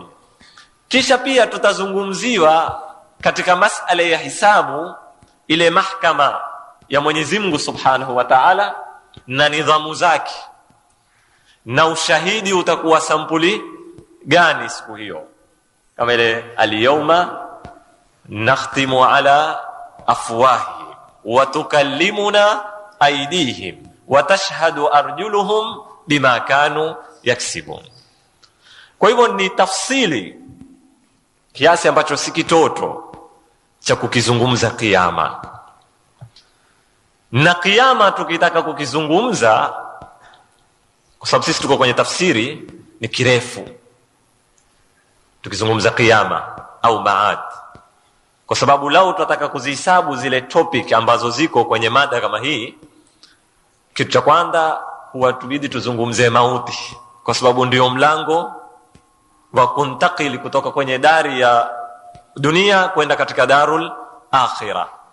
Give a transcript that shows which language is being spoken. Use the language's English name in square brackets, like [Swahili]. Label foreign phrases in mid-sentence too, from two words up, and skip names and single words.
[Swahili] Kisha pia tutazungumziwa katika masala ya hisabu, ile mahakama ya Mwenyezi Mungu [Arabic] سبحانه وتعالى [Swahili] na nidhamu zake, na ushahidi utakuwa sampuli gani siku hiyo, kama ile [Arabic] اليوم نختم على أفواههم وتكلمنا أيديهم وتشهد أرجلهم بما كانوا يكسبون. [Swahili] Kwa hivyo ni tafsili kiasi ambacho si kitoto cha kukizungumza kiyama. Na kiyama tukitaka kukizungumza, kwa sababu sisi tuko kwenye tafsiri, ni kirefu tukizungumza kiyama au maad, kwa sababu lau tutataka kuzihesabu zile topic ambazo ziko kwenye mada kama hii, kitu cha kwanza huwa tubidi tuzungumze mauti, kwa sababu ndio mlango wa kuntakili kutoka kwenye dari ya dunia kwenda katika [Arabic] دار الآخرة.